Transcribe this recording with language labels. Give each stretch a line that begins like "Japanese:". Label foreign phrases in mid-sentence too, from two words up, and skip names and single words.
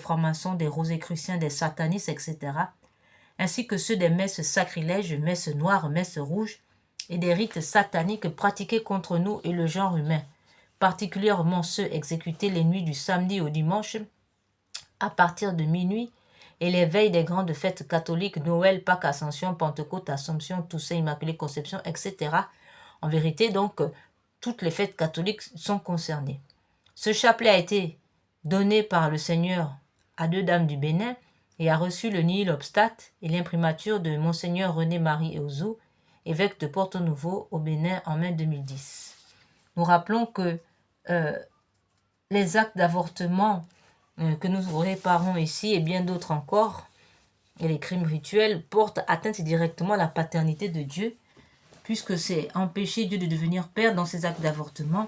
French: francs-maçons, des rosicruciens, des satanistes, etc., ainsi que ceux des messes sacrilèges, messes noires, messes rouges, et des rites sataniques pratiqués contre nous et le genre humain, particulièrement ceux exécutés les nuits du samedi au dimanche, à partir de minuit, et les veilles des grandes fêtes catholiques, Noël, Pâques, Ascension, Pentecôte, Assomption, Toussaint, Immaculée Conception, etc. En vérité, donc, toutes les fêtes catholiques sont concernées. Ce chapelet a été donné par le Seigneur à deux dames du Bénin et a reçu le
Latin: nihil obstat
French: et l'imprimature de Monseigneur René-Marie Eouzou, évêque de Porto Novo au Bénin en mai 2010. Nous rappelons que les actes d'avortement que nous réparons ici et bien d'autres encore, et les crimes rituels, portent atteinte directement à la paternité de Dieu, puisque c'est empêcher Dieu de devenir Père dans ces actes d'avortement.